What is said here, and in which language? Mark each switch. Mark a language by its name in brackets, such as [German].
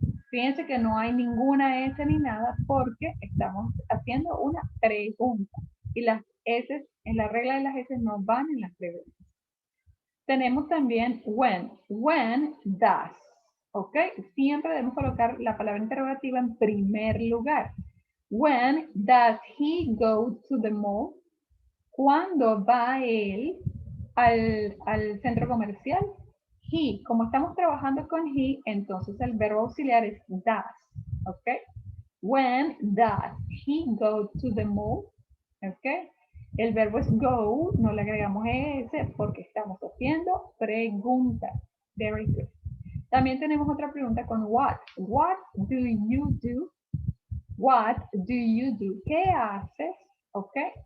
[Spanish] Fíjense que no hay ninguna S ni nada porque estamos haciendo una pregunta. Y las S, en la regla de las S no van en las preguntas. Tenemos también when. [English] When does. [Spanish] ¿Ok? Siempre debemos colocar la palabra interrogativa en primer lugar. [English] When does he go to the mall? [Spanish] ¿Cuándo va él al centro comercial? He. Como estamos trabajando con he, entonces el verbo auxiliar es does. ¿Ok? [English] When does he go to the mall? [Spanish] ¿Ok? El verbo es go, no le agregamos ese porque estamos haciendo preguntas. [English] Very good. [Spanish] También tenemos otra pregunta con what. [English] What do you do? What do you do? [Spanish] ¿Qué haces? [English] ¿Ok?